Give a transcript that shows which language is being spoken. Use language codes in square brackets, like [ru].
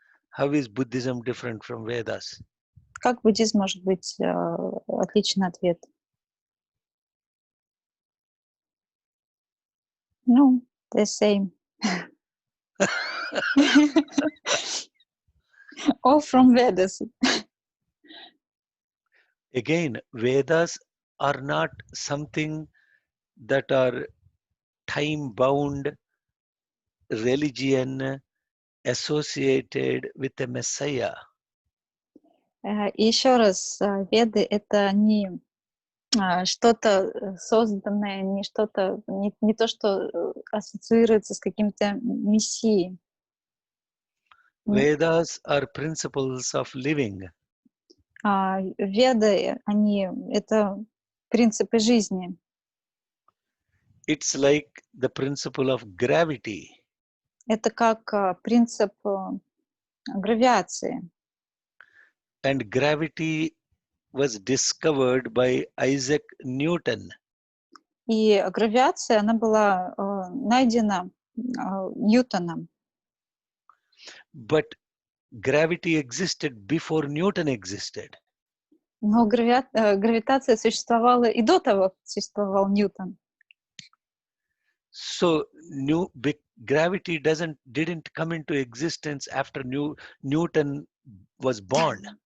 [en] How is Buddhism different from Vedas? [ru] Как буддизм может быть отличный ответ? [en] Ну, the same. All from Vedas. Again, Vedas are not something that are time-bound religion associated with a Messiah. [ru] И еще раз, Веды — это не что-то созданное, не что-то, не то, что ассоциируется с каким-то мессией. [en] Vedas are principles of living. [ru] Веды, это принципы жизни. [en] It's like the principle of gravity. [ru] Это как принцип гравитации. [en] And gravity was discovered by Isaac Newton. [ru] И гравитация, она была найдена Ньютоном. [en] But gravity existed before Newton existed. [ru] Но гравитация существовала и до того, как существовал Ньютон. [en] So gravity didn't come into existence after Newton was born.